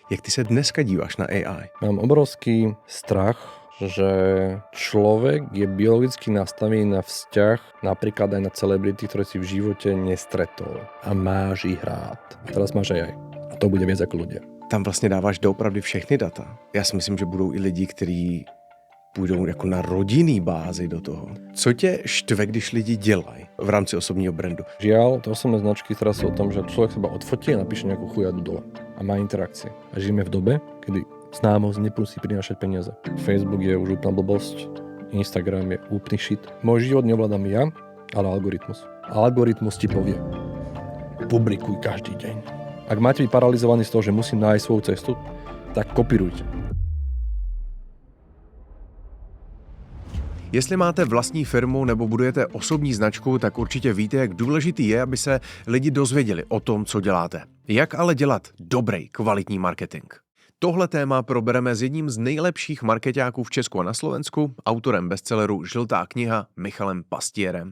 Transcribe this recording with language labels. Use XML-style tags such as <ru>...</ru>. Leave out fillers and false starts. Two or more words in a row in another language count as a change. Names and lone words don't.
<cs>Jak ty se dneska díváš na AI?</cs> <sk>Mám obrovský strach, že človek je biologicky nastavený na vzťah napríklad aj na celebrity, ktoré si v živote nestretol a máš ich rád. A teraz máš aj. A to bude viac ako ľudia.</sk> <cs>Tam vlastně dáváš doopravdy všechny data. Já si myslím, že budou i lidi, kteří půjdou jako na rodinný bázi do toho. Co tě štve, když lidi dělají v rámci osobního brandu?</cs> <sk>Žiaľ, to osobné značky teraz sú o tom, že človek sa odfotí a napíše nejakú chujadu dole a má interakcie. A žijeme v dobe, kedy známosť nemusí prinášať peniaze. Facebook je už úplná blbosť, Instagram je úplný shit. Môj život neovládam ja, ale algoritmus. A algoritmus ti povie, publikuj každý deň. Ak máte byť paralizovaný z toho, že musím nájsť svoju cestu, tak kopírujte.</sk> <cs>Jestli máte vlastní firmu nebo budujete osobní značku, tak určitě víte, jak důležitý je, aby se lidi dozvěděli o tom, co děláte. Jak ale dělat dobrý, kvalitní marketing? Tohle téma probereme s jedním z nejlepších markeťáků v Česku a na Slovensku, autorem bestselleru Žltá kniha Michalem Pastierem.</cs>